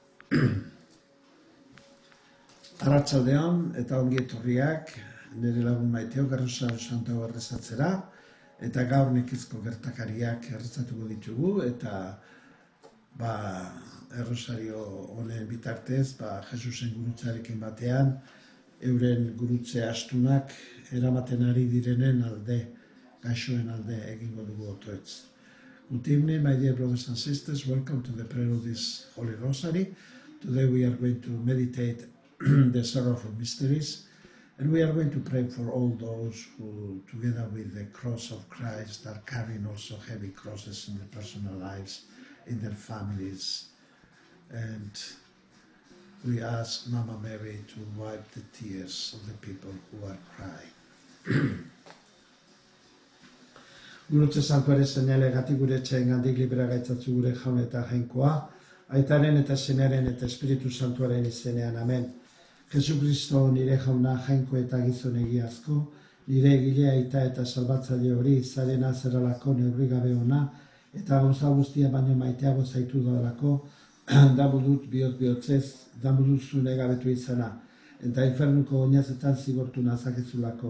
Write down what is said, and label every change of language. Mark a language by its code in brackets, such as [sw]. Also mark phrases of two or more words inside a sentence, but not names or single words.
[eu] Arratsaldeon eta ongi etorriak nire lagun maiteok Errosario Santua errezatzera, eta gaur nekizko gertakariak erretzatuko ditugu, eta Errosario honen bitartez, Jesusen gurutzarekin batean, euren gurutze astunak eramaten ari direnen alde, gaixoen alde egingo dugu otoetz. [en] Good evening, my dear brothers and sisters. Welcome to the prayer of this Holy Rosary. Today we are going to meditate the sorrowful mysteries, and we are going to pray for all those who, together with the cross of Christ, are carrying also heavy crosses in their personal lives, in their families. And we ask Mama Mary to wipe the tears of the people who are crying. [eu] Gurutze Santuaren seinalegatik gure etxeengandik libera gaitzatzu gure jaun eta jainkoa, Aitaren eta Senaren eta Espiritu Santuaren izenean, amen. Jesu Kristo nire jauna jainko eta gizon egiazko, nire egile aita eta salbatzaile hori zarena zerralako neurri gabe ona, eta gauza guztia baino maiteago zaitu dodalako, damu dut bihotz-bihotzez, damu duzu negabetu izana, eta infernuko oinazetan zigortu nazakezulako.